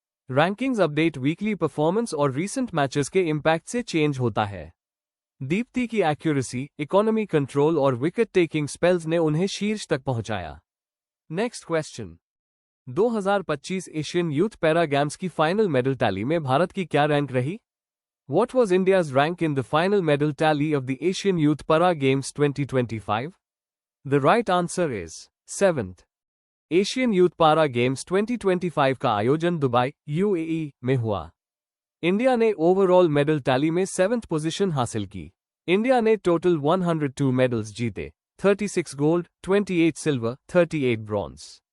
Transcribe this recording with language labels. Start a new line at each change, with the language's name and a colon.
Hindi: Rankings update weekly performance और recent matches के impact से चेंज होता है। दीप्ति की एक्यूरेसी, इकोनॉमी कंट्रोल और विकेट टेकिंग स्पेल्स ने उन्हें शीर्ष तक पहुंचाया।
English: Next question.
Hindi: 2025 Asian youth para games की फाइनल मेडल टैली में भारत की क्या रैंक रही?
English: What was India's rank in the final medal tally of the Asian Youth Para Games 2025? The right answer is 7th.
Hindi: Asian Youth Para Games 2025 का आयोजन Dubai, UAE में हुआ। India ने overall medal tally में 7th position हासिल की। India ने total 102 medals जीते, 36 गोल्ड, 28 सिल्वर, 38 ब्रॉन्ज।